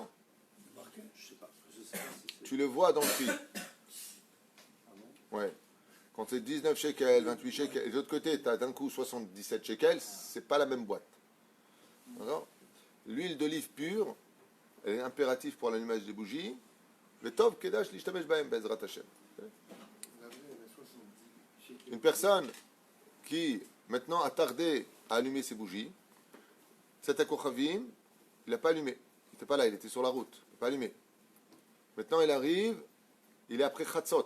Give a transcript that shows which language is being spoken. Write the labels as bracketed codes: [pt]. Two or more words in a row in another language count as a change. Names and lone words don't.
[fr] Je sais pas. Je sais pas si c'est. Tu le vois dans le prix. Ouais. Quand c'est 19 shekels, 28 shekels, et de l'autre côté, tu as d'un coup 77 shekels, c'est pas la même boîte. D'accord? L'huile d'olive pure, elle est impérative pour l'allumage des bougies. Le tov kedash l'ishtamesh bahem bezrat Hashem. Une personne qui maintenant a tardé à allumer ses bougies, cet akochavim, il n'a pas allumé. Il n'était pas là, il était sur la route. Il n'a pas allumé. Maintenant, il arrive, il est après Chatzot.